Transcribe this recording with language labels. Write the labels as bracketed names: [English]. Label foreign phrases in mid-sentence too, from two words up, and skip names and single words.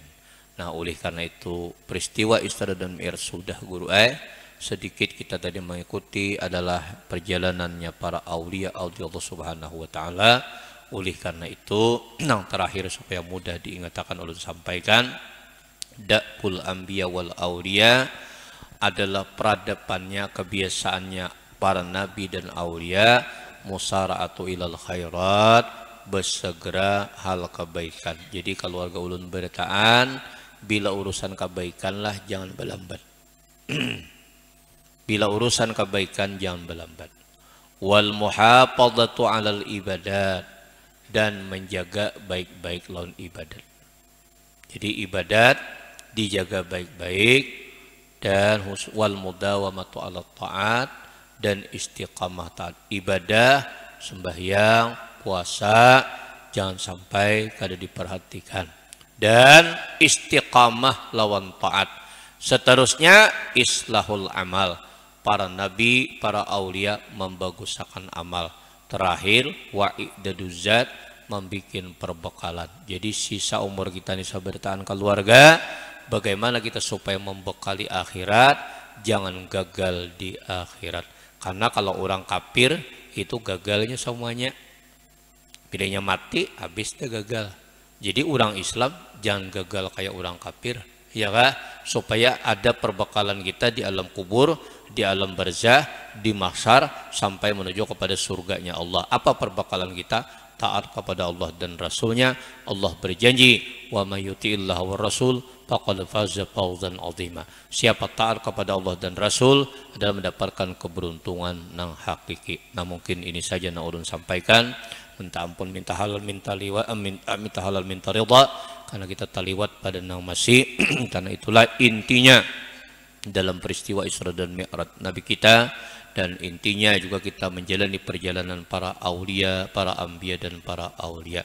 [Indonesian] Nah, oleh karena itu peristiwa Isra dan Mi'raj sudah guru sedikit kita tadi mengikuti adalah perjalanannya para aulia Allah [Arabic] Subhanahu wa taala [Indonesian] oleh karena itu yang terakhir supaya mudah diingat akan ulun sampaikan, [Arabic] da'bul anbiya wal auliya [Indonesian] adalah peradabannya, kebiasaannya para nabi dan aulia, [Arabic] musara'atu ilal khairat, [Indonesian] bersegera hal kebaikan. [Banjar] Jadi keluarga ulun bertaan, bila urusan kebaikan lah jangan berlambat. Bila urusan kebaikan jangan berlambat. [Arabic] Wal muhafadzatu 'alal ibadat, [Indonesian] dan menjaga baik-baik lawan ibadat. Jadi ibadat dijaga baik-baik, dan [Arabic] wal mudawamatu 'ala taat, [Indonesian] dan istiqamah taat. Ibadah, sembahyang, puasa jangan sampai kada diperhatikan, dan istiqamah lawan taat. Seterusnya [Arabic] islahul amal, [Indonesian] para nabi, para aulia membaguskan amal. Terakhir [Arabic] wa'idaduz zat, [Indonesian] membikin perbekalan. Jadi sisa umur kita ini bertahan keluarga, bagaimana kita supaya membekali akhirat, jangan gagal di akhirat. Karena kalau orang kafir itu gagalnya semuanya, bedanya mati habis dia gagal. Jadi orang Islam jangan gagal kayak orang kafir, ya kan? Supaya ada perbekalan kita di alam kubur, di alam barzah, di mahsyar, sampai menuju kepada surganya Allah. Apa perbekalan kita? Taat kepada Allah dan Rasulnya. Allah berjanji, [Arabic] wa may yuti'illah wa rasul faqad faza fawzan 'azima. [Indonesian] Siapa taat kepada Allah dan Rasul adalah mendapatkan keberuntungan yang hakiki. [Banjar] Nah, mungkin ini saja yang ulun sampaikan. Minta ampun, minta halal, minta liwat, minta halal, minta ridha, karena kita taliwat pada nang masih. [Indonesian] Karena itulah intinya dalam peristiwa Isra dan Mi'raj Nabi kita, dan intinya juga kita menjalani perjalanan para aulia, para anbiya dan para aulia.